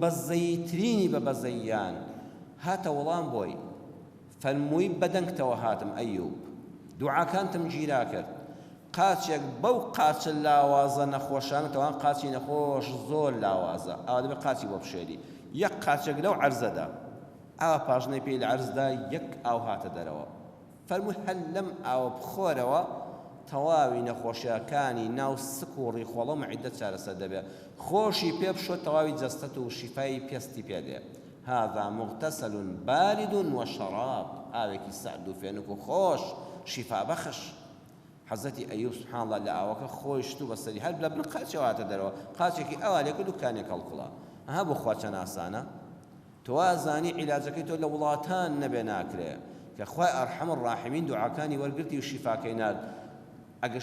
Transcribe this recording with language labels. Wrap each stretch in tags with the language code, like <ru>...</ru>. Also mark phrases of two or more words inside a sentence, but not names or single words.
<ckb>بەزەیترینی بە بەزەییان هاتە وەڵام بۆی فەرمووی بەدەنگتەوە هاتم ئەیوب دوعاکانتم گیرا کرد قاچێک بەو قاچە لاوازە نەخۆشانە تەوان قاچی نەخۆش زۆر لاوازە ئەوە دەبێت قاچی بۆ بشێری یەک قاچێک لەو عەرزەدا ئاوا پاژنەی پێی لە عەرزدا یەک ئاو هاتە دەرەوە فەرمووی هەر لەم ئاوە بخۆرەوە تەواوی نەخۆشیەکانی ناو سک و ڕیخۆڵە و مەعیدەت چارەسەر دەبێت خۆشی پێ بشۆ تەواوی جەستەت و شیفای پێستی پێدێ</ckb> <ar>هذا مغتسل بارد وشراب</ar> <ckb>ئاوێکی سەرد و فێنک و خۆش شیفا بەخش حەزەتی ئەیوب</ckb> <ar>سبحان الله</ar> <ckb>لە ئاوەکە خۆشت و بەسەری هەر لە بن قاچەوە هاتە دەرەوە قاچێکی ئەوا لێ کرد و کانێک هەڵقڵا ئەها بۆ خوا چەند ئاسانە تۆ وازانی عیلاجەکەی تۆ لە وڵاتان نەبێ ناکرێ کە خوای</ckb> <ar>ئەرحەم الراحیمین</ar> <ckb>دوعاکانی وەرگرتی و شیفاکەی ناد ئەگەر</ckb>